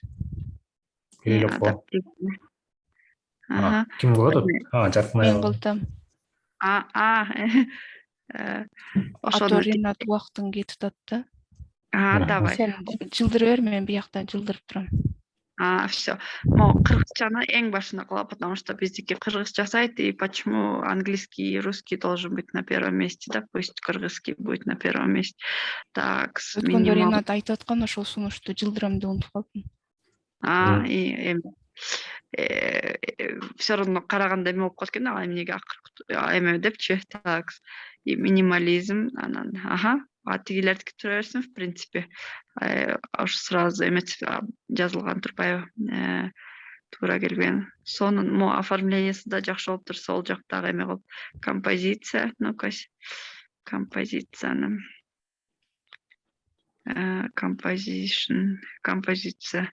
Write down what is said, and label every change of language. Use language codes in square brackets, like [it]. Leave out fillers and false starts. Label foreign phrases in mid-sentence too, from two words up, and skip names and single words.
[ky] Керек. Ким кылат? Жаркмай. Мен кылдым. Ошону Ринат убактың кетип атат да. Давай. Сен жылдырып бер, мен биякта жылдырып турам. [ru] Все. Могу [ky] кыргызчаны эң башына кылам, [ru] потому что [ky] биздики кыргызча сайт, [ru] и почему английский и русский должен быть на первом месте, да, пусть кыргызский будет на первом месте. Так, [ky] Өткөндө Ринат айтып аткан ошол сунушту жылдырам деп унутуп калдым. [ru] И все равно [ky] караганда эме болуп калат экен, эмнеге эме депчи. [ru] Так, и [ky] минимализм, анан тигилердики тура берсин, [ru] в принципе. [ky] Ошо сразу эметип жазылган турбайбы? Туура келбеген. Сонун оформлениясы да жакшы болуптур, сол жактагы эме кылып. Композиция, ну-ка. Композицияны. Композиция.